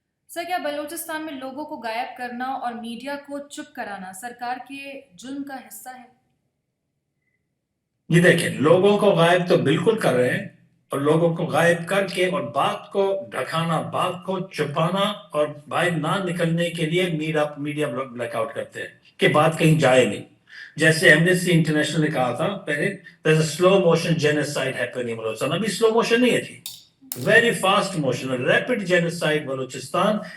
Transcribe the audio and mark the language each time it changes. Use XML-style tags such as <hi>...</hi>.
<hi>Sir, क्या बलूचिस्तान में लोगों को गायब करना और मीडिया को चुप कराना सरकार के जुल्म का हिस्सा है? ये देखिए, लोगों को गायब तो बिल्कुल कर रहे हैं, और लोगों को गायब करके और बात को ढकाना, बात को छुपाना और बाहर ना निकलने के लिए मीडिया ब्लैकआउट करते हैं कि बात कहीं जाए नहीं। जैसे एमनेस्टी इंटरनेशनल ने कहा था पहले,</hi> <en>there's a slow motion genocide happening in Balochistan।</en> <hi>अभी स्लो मोशन नहीं है थी,</hi> <en>very fast motion, rapid genocide</en> <hi>Balochistan.</hi>